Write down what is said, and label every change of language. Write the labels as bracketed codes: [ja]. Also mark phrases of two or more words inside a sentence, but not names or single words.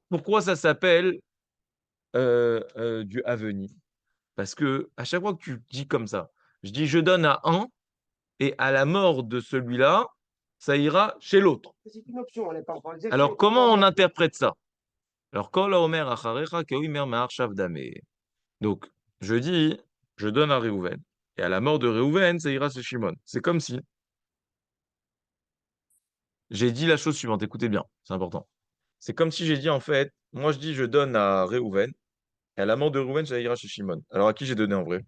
[fr] Pourquoi ça s'appelle du avenir? Parce que à chaque fois que tu dis comme ça, je dis je donne à un, et à la mort de celui-là, ça ira chez l'autre. C'est une option, on n'est pas encore exact. Alors, comment on interprète ça? Alors, [he] כל האומר אחריך כאומר מעכשיו דמי. [fr] Donc, je dis, je donne à Réhouven. Et à la mort de Réhouven, ça ira chez Shimon. C'est comme si j'ai dit la chose suivante. Écoutez bien, c'est important. C'est comme si j'ai dit, en fait, moi je dis, je donne à Réhouven. Et à la mort de Réhouven, ça ira chez Shimon. Alors, à qui j'ai donné en vrai?